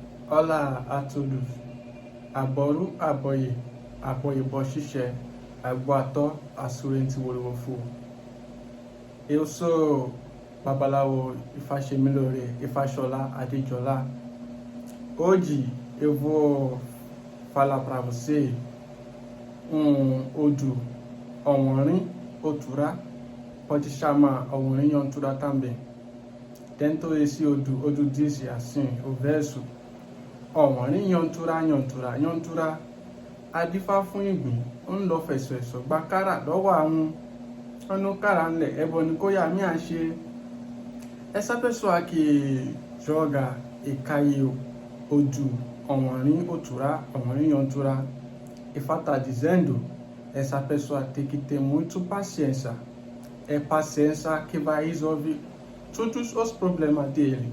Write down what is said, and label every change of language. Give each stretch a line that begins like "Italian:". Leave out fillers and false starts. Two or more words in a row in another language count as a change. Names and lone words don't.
Portuguese: Olá a todos.
Yoruba: Aboru aboye, aboye bochiche, agboato assurente wolowofu.
Portuguese: Eu sou Babaláwo Ifáṣemilóore Ifáṣọlá Adéjọlá. Hoje eu vou falar para você Odu Owonrin Otura, pode chamar Ọwonrin Otura também. Dentro desse Odu diz assim, o verso:
Yoruba: Ọwonrin Otura, adífá fún ìgbín, ó ń lọ fẹ̀sọ̀ gba kárà lọ́wọ́ àwọn ọ̀nà kárà ńlẹ̀, ẹbọ ni kó yá mí à ṣe.
Portuguese: Essa pessoa que joga e caiu Odu Owonrin Otura, e está dizendo, essa pessoa tem que ter muito paciência. É paciência que vai resolver todos os problemas dele.